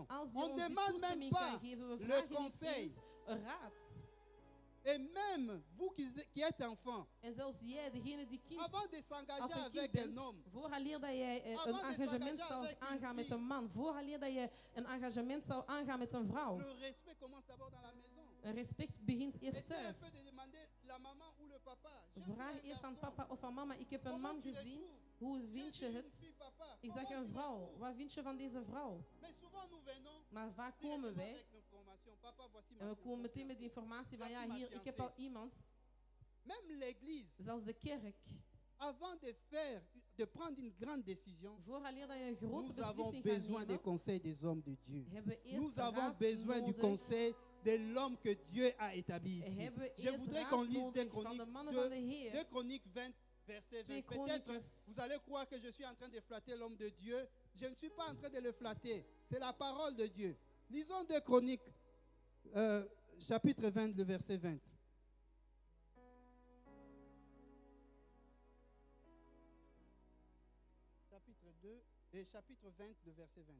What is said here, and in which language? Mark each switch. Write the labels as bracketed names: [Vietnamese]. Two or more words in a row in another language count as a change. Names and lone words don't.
[Dutch] als je [French] On [Dutch] ons [French] ne [Dutch] die [French] demande même [Dutch] toestemming [French] pas [Dutch] kan geven. We [French] le [Dutch] vragen niet [French] conseil. [Dutch] eens een raad. [French] Et même vous qui êtes enfant, [Dutch] En zelfs jij, degene die kind, [French] avant de [Dutch] als [French] s'engager [Dutch] een kind [French] avec un [Dutch] bent, [French] homme, [Dutch] vooraleer dat jij [French] Avant [Dutch] een [French] de [Dutch] engagement [French] s'engager [Dutch] zou [French] avec une [Dutch] aangaan met [French] fille. [Dutch] een man, vooraleer dat je een engagement zou aangaan met een vrouw, [French] le respect commence d'abord dans la maison. [Dutch] een respect begint eerst [French] Essayez un [Dutch] thuis. [French] peu de demander la maman ou le papa. J'ai vu [Dutch] Vraag [French] un [Dutch] eerst aan [French] garçon. [Dutch] papa of aan mama, ik heb een [French] Comment [Dutch] man [French] tu le [Dutch] gezien, [French] trouves? [Dutch] hoe [French] J'ai [Dutch] vind je [French] vu une [Dutch] het? [French] fille, papa. [Dutch] Ik zeg [French] Comment [Dutch] een [French] tu le [Dutch] vrouw, [French] trouves? [Dutch] wat vind je van deze vrouw? [French] Mais souvent nous venons [Dutch] Maar vaak [French] directement [Dutch] komen wij [French] avec l'information. Papa, voici ma [Dutch] en we komen [French] fiancée. [Dutch] meteen met de informatie van [French] Voici [Dutch] ja, [French] ma [Dutch] hier, ik heb [French] fiancée. [Dutch] al iemand. [French] Même l'église, [Dutch] Zelfs de kerk, [French] avant de prendre une grande décision, [Dutch] vooraleer dat je een grote [French] nous avons [Dutch] beslissing gaat [French] besoin des [Dutch] nemen, [French] conseils des hommes de Dieu. [Dutch] hebben we eerst [French] Nous avons [Dutch] raad [French] besoin du [Dutch] nodig. [French] conseil de l'homme que Dieu a établi ici. [Dutch] Hebben we [French] Je [Dutch] eerst [French] voudrais [Dutch] raad [French] qu'on lise [Dutch] nodig [French] 2 [Dutch] van de [French] Chroniques, [Dutch] mannen van de [French] 2 [Dutch] Heer. [French] Chroniques 20, verset 20. 2 Peut-être Chroniques. vous allez croire que je suis en train de flatter l'homme de Dieu. Je ne suis pas en train de le flatter. C'est la parole de Dieu. Lisons 2 Chroniques, chapitre 20, le verset 20. Chapitre 2 et chapitre 20, le verset 20.